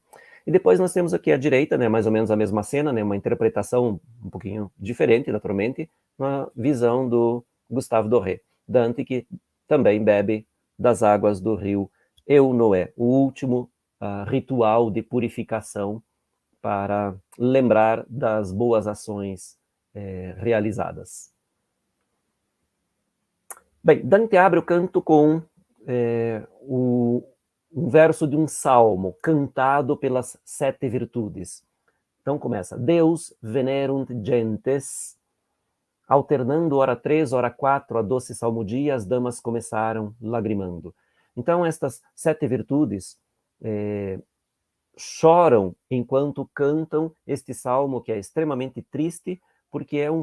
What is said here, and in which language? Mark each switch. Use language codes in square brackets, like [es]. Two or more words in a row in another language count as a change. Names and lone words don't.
[pt] E depois nós temos aqui à direita, né, mais ou menos a mesma cena, né, uma interpretação um pouquinho diferente, naturalmente, uma visão do Gustave Doré, Dante, que também bebe das águas do rio Eunoé, o último ritual de purificação para lembrar das boas ações realizadas. Bem, Dante abre o canto com um verso de um salmo cantado pelas 7 virtudes. Então começa: [la] Deus venerunt gentes, [pt] alternando hora 3, hora 4, a doce salmodia, as damas começaram lagrimando. Então estas 7 virtudes choram enquanto cantam este salmo, que é extremamente triste, porque é um